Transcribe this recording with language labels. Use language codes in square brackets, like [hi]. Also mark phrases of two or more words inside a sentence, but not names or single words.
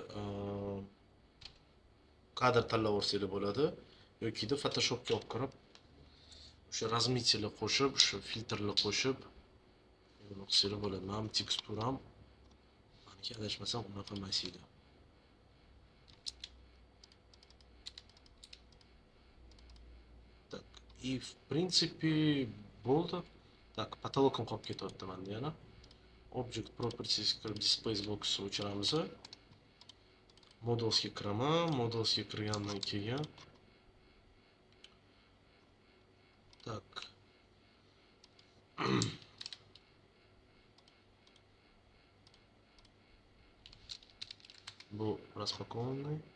[uz] kadr tanlab olsanglar bo'ladi. Yokida Photoshopga olib kirib, o'sha razmitiyalar qo'shib, o'sha filtrlar qo'shib qilsanglar bo'ladi. Mana teksturam maniki adashmasam unaqa emas edi. [ru] Так, и в принципе bo'ldi. [uz] Так, потолокim qolib ketyapti menda yana. [en] Object properties [uz] kirib display box'ni o'chiramiz. Modelsga kiraman. Modelsga kirgandan keyin так. Bu распакованный.